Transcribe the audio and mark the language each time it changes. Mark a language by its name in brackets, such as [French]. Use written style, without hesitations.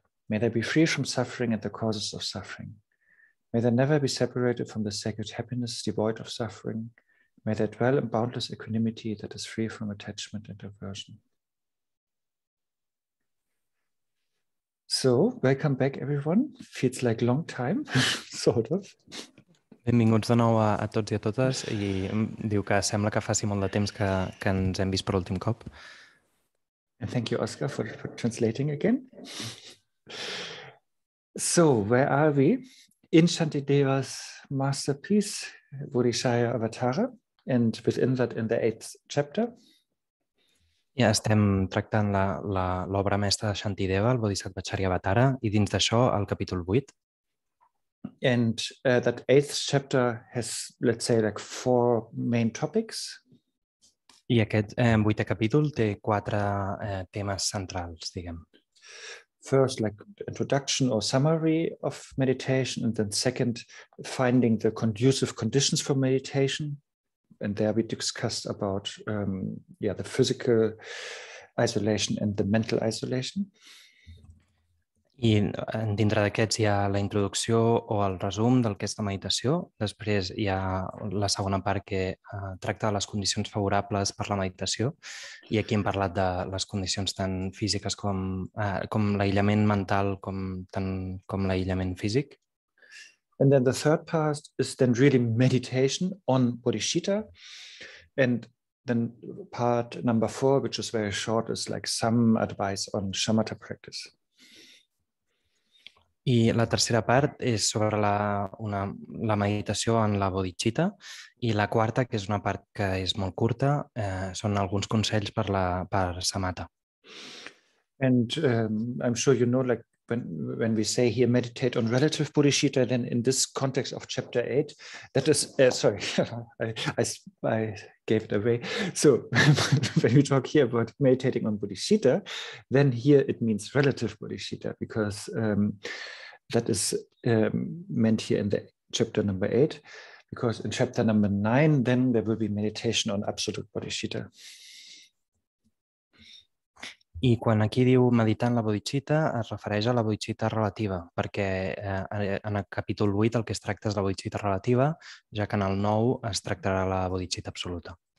[English] May they be free from suffering and the causes of suffering. May they never be separated from the sacred happiness devoid of suffering. May they dwell in boundless equanimity that is free from attachment and aversion. So, welcome back everyone. Feels like a long time, sort of. [Catalan] Benvinguts de nou a tots i a totes, i diu que sembla que faci molt de temps que ens hem vist per últim cop. [English] And thank you, Oscar, for translating again. So, where are we? In Shantideva's masterpiece, Bodhicaryavatara, and within that in the 8th chapter. [Catalan] Ja estem tractant l'obra mestra de Shantideva, el Bodhicaryavatara, i dins d'això el capítol 8. [English] And that 8th chapter has, let's say, like 4 main topics. [Catalan] I aquest 8è capítol té 4 temes centrals, diguem. [English] First, like introduction or summary of meditation, and then second, finding the conducive conditions for meditation. And there we discussed about the physical isolation and the mental isolation. [Catalan] I dintre d'aquests hi ha la introducció o el resum del que és la meditació. Després hi ha la segona part que tracta de les condicions favorables per la meditació. I aquí hem parlat de les condicions tant físiques com l'aïllament mental com l'aïllament físic. [English] And then the third part is then really meditation on bodhicitta. And then part number 4, which is very short, is like some advice on shamatha practice. [Catalan] I la tercera part és sobre la meditació en la bodhicitta, i la quarta, que és una part que és molt curta, són alguns consells per samatha. [English] And I'm sure you know, like when we say here meditate on relative bodhicitta, then in this context of chapter 8, that is, sorry, I gave it away. So when we talk here about meditating on bodhicitta, then here it means relative bodhicitta, because that is meant here in the chapter number 8, because in chapter number 9, then there will be meditation on absolute bodhicitta. [Catalan] I quan aquí diu meditar en la bodhicitta, es refereix a la bodhicitta relativa, perquè en el capítol 8 el que es tracta és la bodhicitta relativa, ja que en el 9 es tractarà la bodhicitta absoluta.